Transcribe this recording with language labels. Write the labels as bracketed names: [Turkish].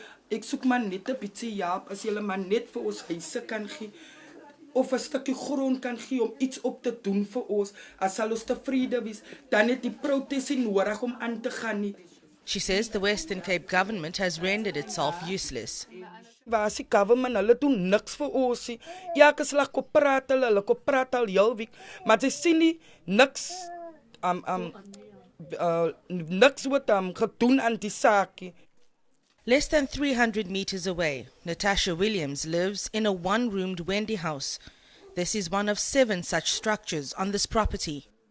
[Afrikaans] Ek soek maar net 'n bietjie help as julle maar net vir ons huise kan gee. Of 'n stukkie grond kan gee om iets op te doen vir ons, as sal ons tevrede wees, dan het die protes nie nodig om aan te gaan nie. [English] She says the Western Cape government has rendered itself useless. [Afrikaans] Waar die government, hulle doen niks vir ons nie. Elke slag kop praat hulle kop praat al heel week, maar sy sien nie niks niks wat gedoen aan die saakie. [English] Less than 300 meters away, Natasha Williams lives in a 1-roomed Wendy house. This is one of 7 such structures on this property.